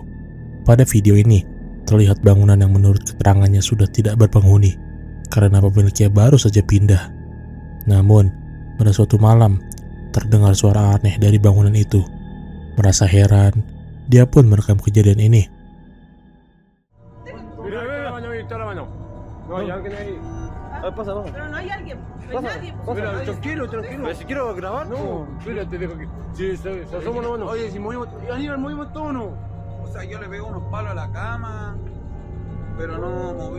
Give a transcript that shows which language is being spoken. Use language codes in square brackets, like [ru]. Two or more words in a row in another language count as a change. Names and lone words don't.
[id] Pada video ini, terlihat bangunan yang menurut keterangannya sudah tidak berpenghuni, karena pemiliknya baru saja pindah. Namun, pada suatu malam, terdengar suara aneh dari bangunan itu. Merasa heran, dia pun merekam kejadian ini. [es] Pero no hay alguien. No hay nadie. Mira, tranquilo. Pero si quiero grabar, No, espérate, deja que. Si se asoma la mano. Oye, si movimos, Aníbal, movimos todo, ¿no? O sea, yo le pego unos palos a la cama, pero no moví.